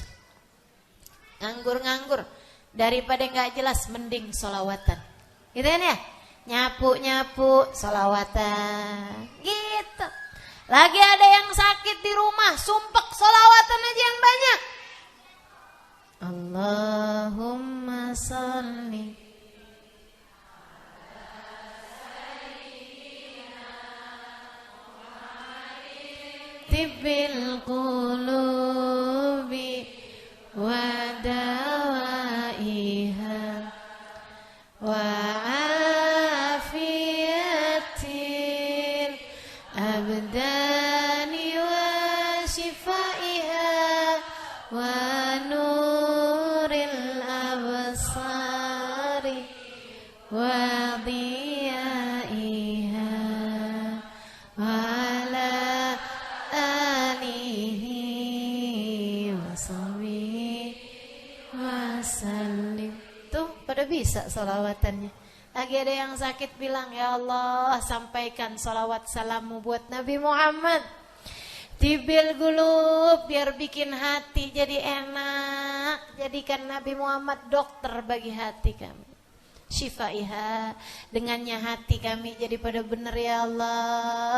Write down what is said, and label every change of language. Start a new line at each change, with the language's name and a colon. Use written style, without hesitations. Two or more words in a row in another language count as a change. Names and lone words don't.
Indonesian: Nganggur-nganggur daripada gak jelas, mending sholawatan. Gitu kan ya? Nyapu-nyapu, sholawatan. Gitu. Lagi ada yang sakit di rumah, sumpek, sholawatan aja yang banyak.
Arabic: اللهم صل طب القلوب و دوائها و عافية الأبدان و شفائها و نور الأبصار و ضيائها و على آله و صحبه و سلم.
Indonesian: Tuh pada bisa solawatannya. Lagi ada yang sakit bilang, ya Allah sampaikan solawat salammu buat Nabi Muhammad.
Arabic: طب القلوب,
Indonesian: biar bikin hati jadi enak. Jadikan Nabi Muhammad dokter bagi hati kami. Syifaiha, dengannya hati kami jadi pada benar ya Allah.